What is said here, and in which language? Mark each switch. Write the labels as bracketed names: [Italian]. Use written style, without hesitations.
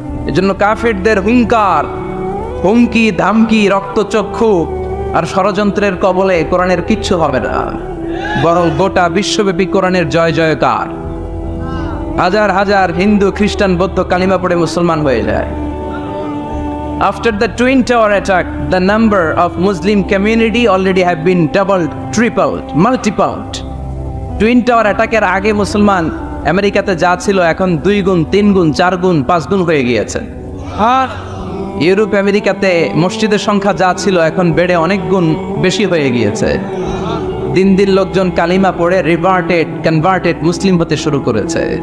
[Bangla] এজন্য কাফেরদের হুঙ্কার, হুমকি, ধামকি, রক্তচক্ষু আর ষড়যন্ত্রের কবলে কোরআনের কিচ্ছু হবে না, বরং গোটা বিশ্বব্যাপী কোরআনের জয় জয়কার। হাজার হাজার হিন্দু, খ্রিস্টান, বৌদ্ধ কালিমা পড়ে মুসলমান হয়ে যায়। [English] After the Twin Tower attack, the number of Muslim community already have been doubled, tripled, multiplied. [Bangla] Twin Tower attack এর আগে মুসলমান আমেরিকাতে যা ছিল এখন 2 গুণ, 3 গুণ, 4 গুণ, 5 গুণ হয়ে গিয়েছে। আর ইউরোপ আমেরিকাতে মসজিদের সংখ্যা যা ছিল এখন বেড়ে অনেক গুণ বেশি হয়ে গিয়েছে। দিন দিন লোকজন কালিমা পড়ে কনভার্টেড মুসলিম হতে শুরু করেছে।